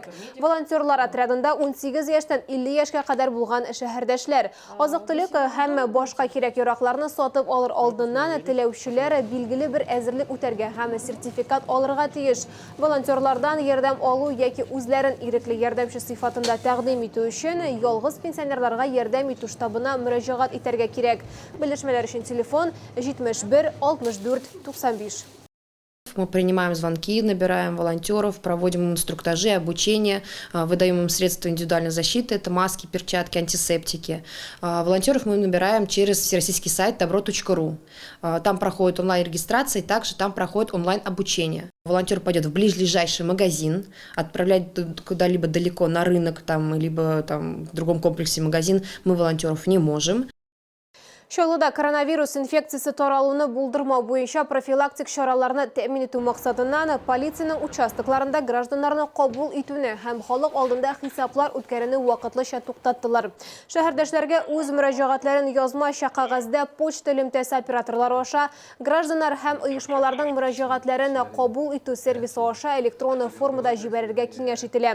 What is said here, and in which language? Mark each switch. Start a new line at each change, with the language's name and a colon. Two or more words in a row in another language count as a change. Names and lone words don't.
Tatar: Волонтерлар отрядында 18 яшьтән 50 яшькә кадәр булган шәһәрдәшләр азык-төлек һәм башка кирәк-яракларны сатып алыр алдыннан теләүчеләр билгеле бер әзерлек үтәргә һәм сертификат алырга тиеш. Волонтерлардан ярдәм алу беру яки үзләрен ирекле ярдәмче сыйфатында тәкъдим итү өчен ялгыз пенсионерларга ярдәм итү штабына мөрәҗәгать итәргә кирәк. Белешмәләр өчен телефон 71 64 95.
Russian: Мы принимаем звонки, набираем волонтеров, проводим им инструктажи, обучение, выдаем им средства индивидуальной защиты, это маски, перчатки, антисептики. Волонтеров мы набираем через всероссийский сайт добро.ру. Там проходит онлайн-регистрация, и также там проходит онлайн-обучение. Волонтер пойдет в ближайший магазин, отправлять куда-либо далеко на рынок, либо в другом комплексе магазин мы волонтеров не можем.
Tatar: Шойлыда коронавирус инфекциясы таралуыны булдырмау буенча профилактик чараларны тәэмин итү максатыннан полицияның участокларында гражданнарны кабул итүне һәм халык алдында хисаплар үткәрүне вакытлыча туктаттылар. Шәһәрдәшләргә үз мөрәҗәгатьләрен язмача кагазда почта элемтәсе операторлары аша гражданнар һәм оешмаларның мөрәҗәгатьләрен кабул итү сервисы аша электрон формада җибәрергә киңәш ителә.